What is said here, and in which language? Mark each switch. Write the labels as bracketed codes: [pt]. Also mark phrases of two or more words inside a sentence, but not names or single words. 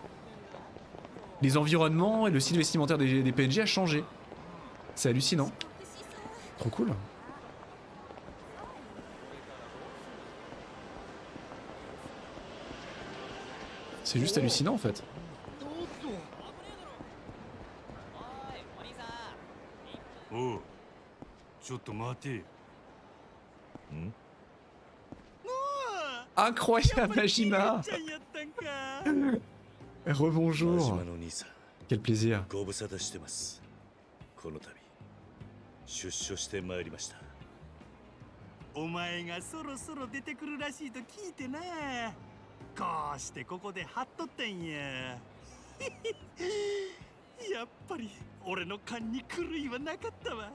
[fr] Les environnements et le style vestimentaire des PNJ a changé. C'est hallucinant. Trop cool. C'est juste hallucinant en fait. [ja] おう、ちょっと待て。 [fr] Incroyable Majima. Rebonjour. Quel plaisir. [ja] ご無沙汰してます。この度出所してまいりました。お前がそろそろ出てくるらしいと聞いてな。こうしてここで張っとったんや。やっぱり俺の勘に狂いはなかったわ。